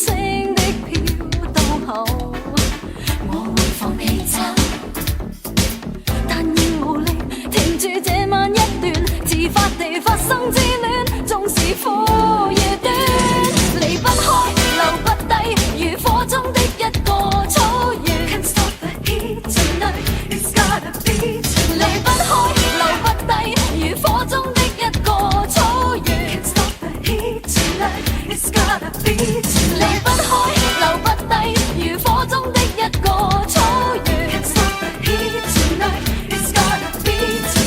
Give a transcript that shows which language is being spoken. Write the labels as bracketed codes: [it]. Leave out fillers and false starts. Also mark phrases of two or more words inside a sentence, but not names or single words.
[yue] 聲的飄到後，我會放你走，但已無力停住這晚一段自發地發生之戀，縱是苦與短，離不開，留不低，如火中的一個草原。 [en] Can't stop the heat tonight, it's gotta be tonight。 [yue] 離不開，留不低，如火中的一個草原。 [en] Can't stop the heat tonight, it's gotta be tonight。 [yue] 離不開，留不低，如火中的一個草原。 [en] Can't stop the heat tonight, it's gotta be tonight。